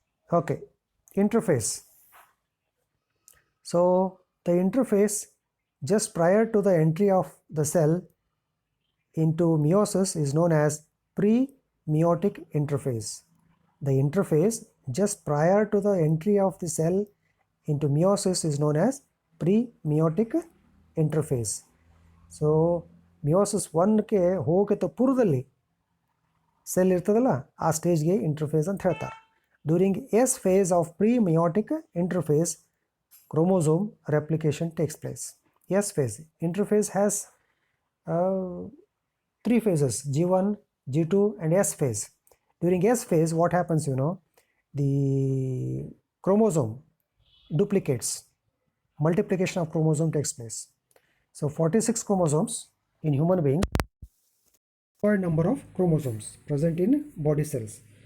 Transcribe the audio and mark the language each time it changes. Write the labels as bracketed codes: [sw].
[en] Okay, interphase. So the interphase just prior to the entry of the cell into meiosis is known as pre-meiotic interphase. The interphase just prior to the entry of the cell into meiosis is known as pre-meiotic interphase. [kn] So meiosis 1 ಗೆ ಹೋಗಕ್ಕೆ ಪೂರ್ವದಲ್ಲಿ cell ಇರ್ತದಲ್ಲ, ಆ ಸ್ಟೇಜ್ಗೆ interface ಅಂತ ಹೇಳ್ತಾರೆ. [en] During S phase of pre-meiotic interphase, chromosome replication takes place. S phase. Interphase has 3 phases: G1, G2 and S phase. During S phase, what happens, the chromosome duplicates. Multiplication of chromosome takes place. So 46 chromosomes in human beings, required number of chromosomes present in body cells.